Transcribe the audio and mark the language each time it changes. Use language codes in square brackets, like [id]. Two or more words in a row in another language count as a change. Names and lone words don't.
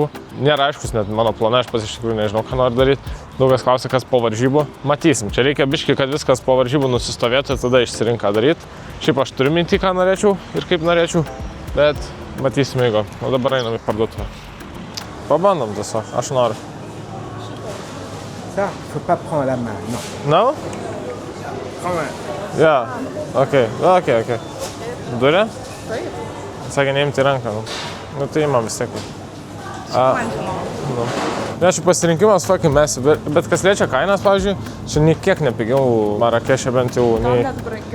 [lt] Nėra aiškus net mano planai, aš iš tikrųjų nežinau, ką noriu daryti. Daug kas klausia, kas po varžybų. Matysim, čia reikia biški, kad viskas po varžybų nusistovėtų ir tada išsirink ką daryti. Šiaip aš turiu mintį, ką norėčiau ir kaip norėčiau, bet matysim eigo. O dabar einam į parduotuvę. Pabandom tiesiog, aš noriu. [fr] Ça, faut pas prendre la main, non. [en] No? [fr] Prends main. [en] Yeah, [lt] okay. Durė? Taip. Sakė, neimti ranką. Nu tai imam vis tiek. Ne, šiaip pasirinkimas fucking mesi, bet kas liečia kainas, pavyzdžiui, čia niekiek nepigiau Marakešė bent jau. Net brangiau.